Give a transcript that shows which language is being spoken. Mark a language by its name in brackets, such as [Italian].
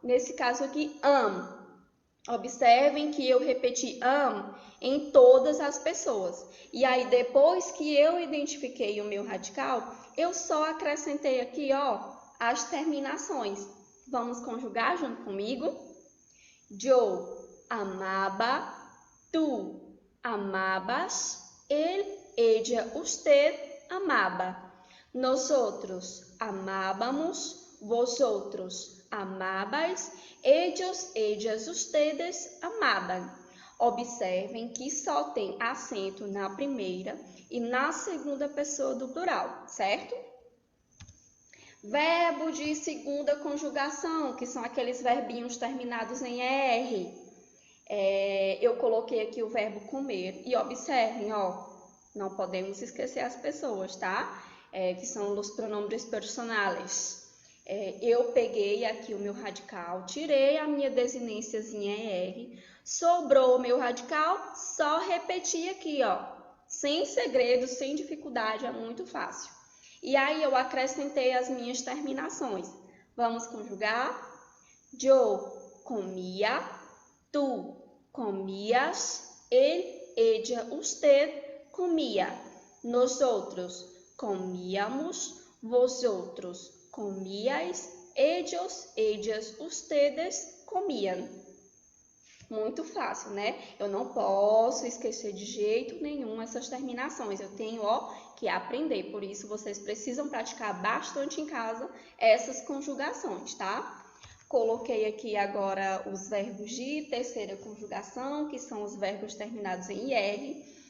[Portuguese] Nesse caso aqui, am. Observem que eu repeti am em todas as pessoas. E aí, depois que eu identifiquei o meu radical, eu só acrescentei aqui, as terminações. Vamos conjugar junto comigo? [Spanish] Yo amaba, tú amabas, él, ella, usted amaba. Nosotros amábamos, vosotros amabais, ellos, ellas, ustedes amaban. [Portuguese] Observem que só tem acento na primeira e na segunda pessoa do plural, certo? Verbo de segunda conjugação, que são aqueles verbinhos terminados em R. Eu coloquei aqui o verbo comer e observem, não podemos esquecer as pessoas, tá? Que são os pronombres personales. Eu peguei aqui o meu radical, tirei a minha desinênciazinha em R, sobrou o meu radical, só repeti aqui, sem segredo, sem dificuldade, é muito fácil. E aí eu acrescentei as minhas terminações. Vamos conjugar? [Spanish] Yo comía, tú comías, él, ella, usted comía. Nosotros comíamos, vosotros comíais, ellos, ellas, ustedes comían. [Portuguese] Muito fácil, né? Eu não posso esquecer de jeito nenhum essas terminações. Eu tenho, que aprender. Por isso, vocês precisam praticar bastante em casa essas conjugações, tá? Coloquei aqui agora os verbos de terceira conjugação, que são os verbos terminados em IR.